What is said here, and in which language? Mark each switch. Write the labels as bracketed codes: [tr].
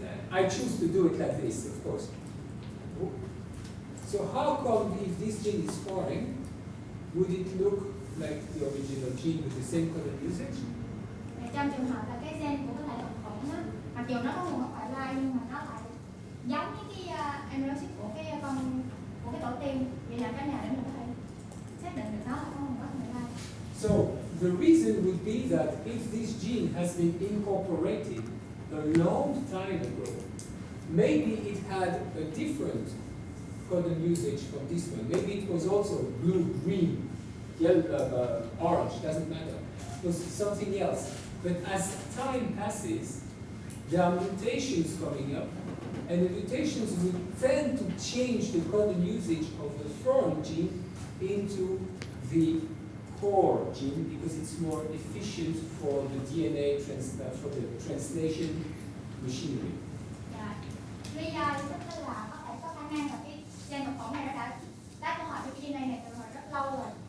[en] I choose to do it like this, of course. So how come if this gene is foreign, would it look like the original gene with the same codon usage. [vi] Trong trường hợp là cái gen của cái loại độc khuẩn á, mặc dù nó có nguồn gốc ngoại lai nhưng mà nó lại giống với cái amino acid của cái tổ tiên, vậy là cái nào để mình có thể xác định được nó là có nguồn gốc ngoại lai? [en] So the reason would be that if this gene has been incorporated a long time ago, maybe it had a different codon usage from this one. Maybe it was also blue, green, yellow, orange, doesn't matter. It was something else. But as time passes, there are mutations coming up, and the mutations will tend to change the codon usage of the foreign gene into the core gene because it's more efficient for the DNA, for the translation machinery. [vi] Lý do tức là có thể có khả năng là cái gen độc khuẩn này nó đã tái tổ hợp với cái DNA này từ hồi rất lâu rồi.